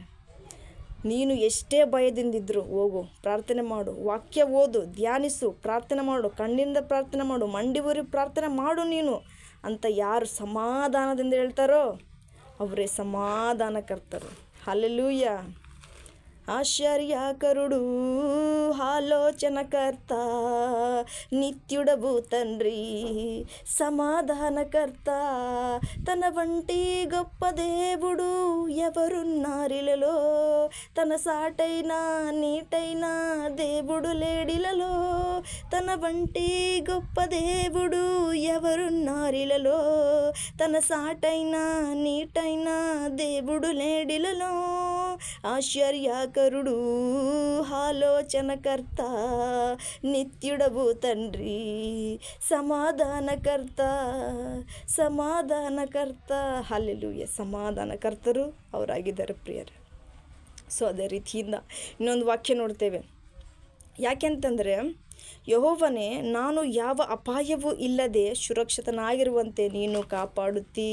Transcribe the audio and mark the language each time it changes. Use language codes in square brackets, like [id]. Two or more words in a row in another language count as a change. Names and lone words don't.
[kn] ನೀನು ಎಷ್ಟೇ ಭಯದಿಂದಿದ್ರು ಹೋಗು, ಪ್ರಾರ್ಥನೆ ಮಾಡು, ವಾಕ್ಯ ಓದು, ಧ್ಯಾನಿಸು, ಪ್ರಾರ್ಥನೆ ಮಾಡು, ಕಣ್ಣಿಂದ ಪ್ರಾರ್ಥನೆ ಮಾಡು, ಮಂಡಿವರಿ ಪ್ರಾರ್ಥನೆ ಮಾಡು ನೀನು ಅಂತ ಯಾರು ಸಮಾಧಾನದಿಂದ ಹೇಳ್ತಾರೋ ಅವರೇ ಸಮಾಧಾನಕರ್ತರು. ಹಲ್ಲೆಲೂಯಾ. [te] ఆశ్చర్యకరుడు ఆలోచనకర్త నిత్యుడవు తండ్రి సమాధానకర్త తన వంటి గొప్ప దేవుడు ఎవరున్నారిలలో తన సాటైన నీటైన దేవుడు లేడిలలో తన వంటి గొప్ప దేవుడు ఎవరున్నారిలలో తన సాటైన నీటైన దేవుడు లేడిలలో ఆశ్చర్యకరుడు ఆలోచనకర్త నిత్యుడవు తండ్రి ಸಮಾಧಾನಕರ್ತ. [kn] ಹಲ್ಲೆಲೂಯಾ. ಸಮಾಧಾನಕರ್ತರು ಅವರಾಗಿದ್ದಾರೆ ಪ್ರಿಯರೇ. ಸೊ ಅದೇ ರೀತಿಯಿಂದ ಇನ್ನೊಂದು ವಾಕ್ಯ ನೋಡ್ತೇವೆ. ಯಾಕೆಂತಂದರೆ ಯೆಹೋವನೇ, ನಾನು ಯಾವ ಅಪಾಯವೂ ಇಲ್ಲದೆ ಸುರಕ್ಷಿತನಾಗಿರುವಂತೆ ನೀನು ಕಾಪಾಡುತ್ತೀ.